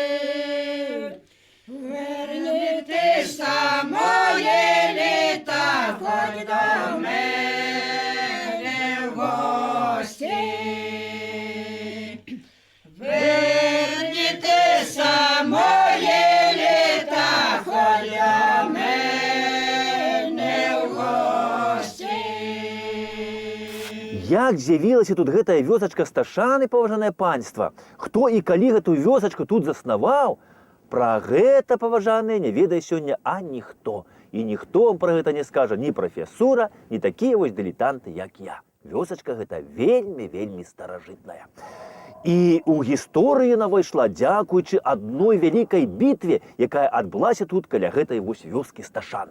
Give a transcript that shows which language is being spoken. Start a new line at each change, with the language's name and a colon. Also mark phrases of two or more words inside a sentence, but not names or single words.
Ukrainian: Вернітеся, моє літа, хоть до мене в гості. Вернітеся, моє літа, хоть до мене в гості.
Belarusian: Як з'явілася тут гэтая вёсачка Сташаны, паважанае панства? Хто і калі гэтую вёсачку тут заснаваў? Пра гэта, паважаныя, не ведае сёння ніхто. І ніхто вам пра гэта не скажа, ні прафесура, ні такія вось дылетанты, як я. Вёсачка гэта вельмі старажытная. І ў гісторыю яна ўвайшла дзякуючы адной вялікай бітве, якая адбылася тут каля гэтай вось вёскі Сташаны.